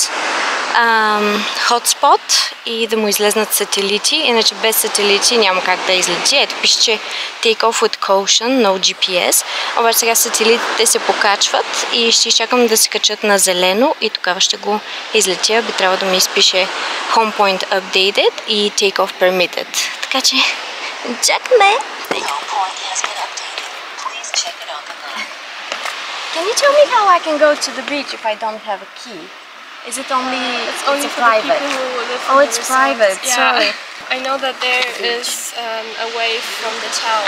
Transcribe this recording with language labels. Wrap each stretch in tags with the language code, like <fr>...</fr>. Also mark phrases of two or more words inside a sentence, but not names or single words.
<bg>хотспот и да му излезнат сателити, иначе без сателити няма как да излети. Ето пише, че</bg> <en>take off with caution, no GPS.</en> <bg>Обаче сега сателитите се покачват и ще изчакам да се качат на зелено и тогава ще го излетя. Би трябвало да ми изпише</bg> <en>home point updated</en> <bg>и</bg> <en>take off permitted.</en> <bg>Така че, чакаме!</bg> <en>Can you tell me how I can go to the beach if I don't have a key? Is it only... It's only for private? the people who live Oh, in it's the resort. private, Yeah. sorry. I know that there is a way from the town</en>